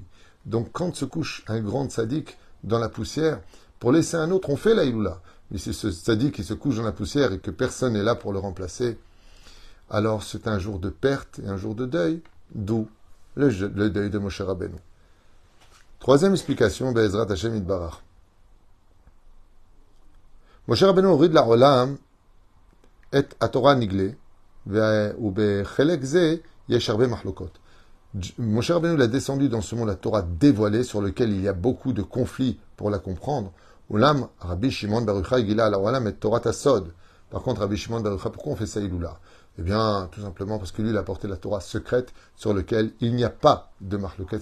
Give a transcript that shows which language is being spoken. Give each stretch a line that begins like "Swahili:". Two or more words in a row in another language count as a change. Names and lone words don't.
French: Donc quand se couche un grand tzadik dans la poussière, pour laisser un autre, on fait la Iloula. Mais si ce tzadik qui se couche dans la poussière et que personne n'est là pour le remplacer, alors c'est un jour de perte et un jour de deuil, d'où le deuil de Moshe Rabbeinu. Troisième explication,
Hebrew: בעזרת השם יתברך. משה רבנו הוריד לעולם את התורה הנגלה, ובחלק זה יש הרבה מחלוקות.
French: Moshe Rabbeinu l'a descendu dans ce monde, la Torah dévoilée, sur lequel il y a beaucoup de conflits pour la comprendre.
Hebrew: אולם, רבי שמעון בר יוחאי גילה לעולם את תורת הסוד.
French: Par contre, Rabbi Shimon Bar Yochai, pourquoi on fait ça Iloula? Eh bien, tout simplement parce que lui, il a porté la Torah secrète sur laquelle il n'y a pas de mahloket.